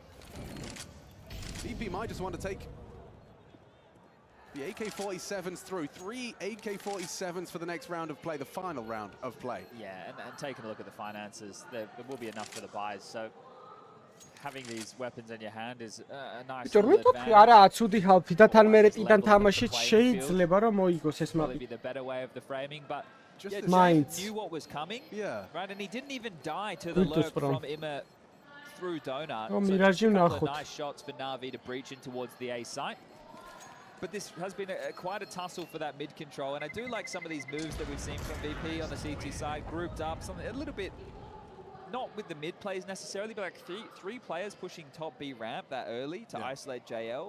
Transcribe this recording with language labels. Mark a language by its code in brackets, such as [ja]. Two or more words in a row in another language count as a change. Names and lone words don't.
[en] VP might just want to take The AK-47's through. 3 AK-47s for the next round of play, the final round of play. Yeah, and taking a look at the finances, there will be enough for the buys. So having these weapons in your hand is a nice advantage. [ka] არა, ცუდი half-ი და თან მერე ტიდან თამაშიც შეიძლება რომ მოიგოს ეს მაპი. [en] Be the better way of the framing, but just knew what was coming. Yeah. Right, and he didn't even die to the lurk from Imma through Donut. Oh, so just a couple of nice shots for Na'Vi to breach in towards the A site. But this has been quite a tussle for that mid control, and I do like some of these moves that we've seen from VP on the CT side, grouped up, something a little bit, not with the mid plays necessarily, but like three players pushing top B ramp that early to isolate JL.